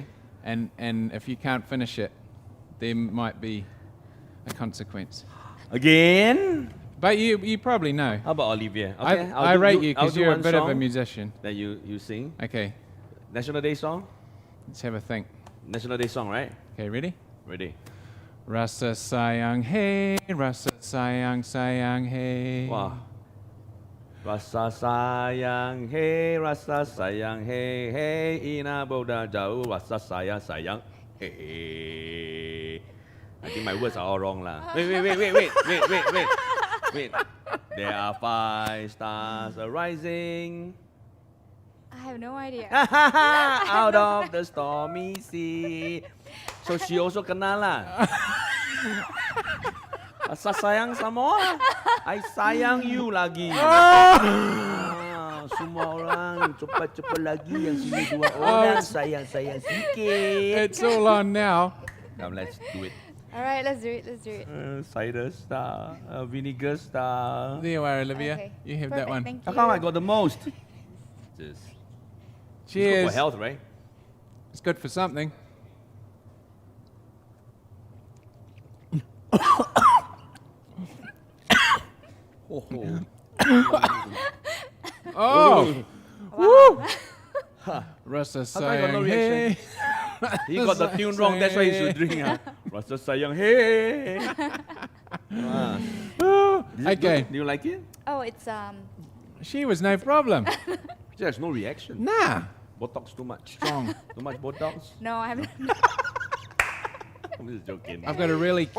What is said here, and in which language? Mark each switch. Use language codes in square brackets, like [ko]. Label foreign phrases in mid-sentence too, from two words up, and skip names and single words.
[en] and if you can't finish it, there might be a consequence. Again? But you probably know. How about Olivia? Okay, I rate you I'll because do you're a one bit of a song musician. that you sing. Okay, National Day song? let's have a think. National Day song, right? Okay, ready? Ready. [ms] Rasa sayang hey, rasa sayang sayang hey. [en] Wow. [ms] Rasa sayang hey, ina boda jauh, rasa sayang hey. [en] I think my words are all wrong lah. Wait. There are 5 stars arising I have no idea. out of the stormy sea. So she also kenal lah. [ms] Rasa sayang sama. [en] I sayang you lagi. [ms] Semua orang cepat-cepat lagi yang sini 2 orang sayang-sayang sikit. [en] It's all on now. Now let's do it. All right, let's do it. Cider star, vinegar star. There you are, Olivia. Okay. You have Perfect, that one. Thank How you. come I got the most? This. It's good Cheers. for health, right? It's good for something. Oh, Wow. [ms] rasa [en] How come I got no [ms] sayang hey. [en] He got the tune wrong, that's why he should drink. [ms] Rasa sayang, [en] hey. Is it Okay. good? Do you like it? Oh, it's She was no problem. There's no reaction. Nah. Botox too much. Strong. Too much Botox? no, I'm I'm just joking. I've got a really cute,